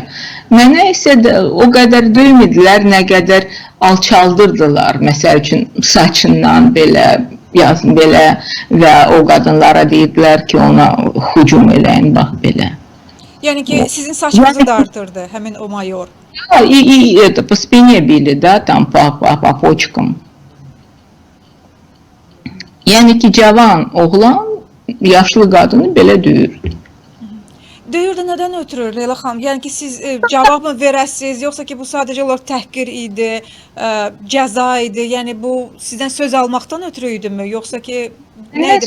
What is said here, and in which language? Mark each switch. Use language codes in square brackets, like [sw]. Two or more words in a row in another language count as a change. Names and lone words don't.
[az] Mənə isə o qədər döymədilər, nə qədər alçaldırdılar, məsəl üçün saçından belə, yazın belə və o qadınlara deyirdilər ki, ona hücum eləyin, bax belə. Yəni ki, sizin saçınızı da artırdı həmin o mayor. [ru] И это по спине били, да, там по почкам. [az] Yəni ki, cavan oğlan yaşlı qadını belə döyürdü. Döyürdü nədən ötürü Leyla xanım? Yəni ki, siz cavab mı verəsiniz, yoxsa ki, bu sadəcə olaraq təhqir idi, cəza idi? Yəni bu sizdən söz almaqdan ötürü idimi, yoxsa ki, nə idi?